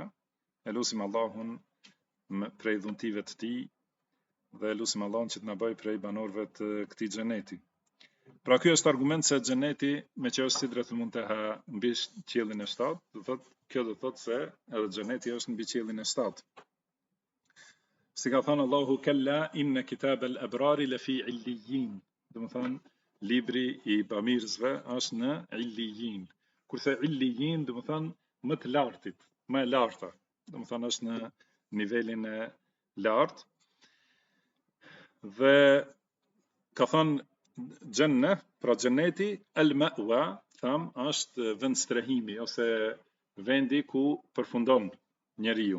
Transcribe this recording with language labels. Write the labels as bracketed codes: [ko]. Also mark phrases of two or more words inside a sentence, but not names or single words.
[sq] Elusim Allahun prej dhuntive të tij, dhe elusim Allahun që të na bëj prej banorëve të këtij xheneti. Pra ky është argument se xheneti, me që është Sidratul Muntaha mbi qiellin e 7, kjo do thotë se edhe xheneti është mbi qiellin e 7. Si ka thënë Allahu [ar] كلا إن كتاب الأبرار لفي عليين. [sq] Do të thonë libri i bamirësve është në illiyin. Kurse illiyin do të thonë më të lartit, më e larta. Do të thonë është në nivelin e lartë. Dhe ka thënë Gjenne, pra xheneti, [ar] المأوى, [sq] tham, është vend strehimi, ose vendi ku përfundon njeriu.